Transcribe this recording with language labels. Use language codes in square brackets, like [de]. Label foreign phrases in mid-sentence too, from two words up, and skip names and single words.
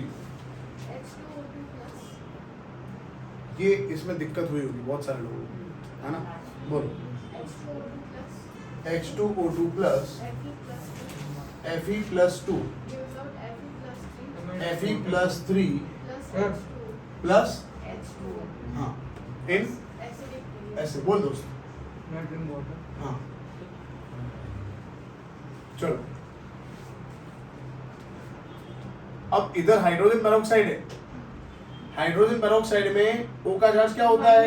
[en] H2O2 plus [hi] ये इसमें दिक्कत हुई होगी बहुत सारे लोगों को, है ना? बोलो [en] H2O2 plus H2O2 plus Fe plus 2 Fe plus 2 gives out Fe plus 3 Fe plus 3 plus [hi] हाँ। [en] H2O. plus H2O. [hi] हाँ इन [en] Acidic base. [hi] ऐसे बोल दोस्त। [en] nitrogen water. [hi] हाँ चलो, अब इधर [en] hydrogen peroxide [hi] है, [en] hydrogen peroxide [hi] में O का चार्ज क्या होता है?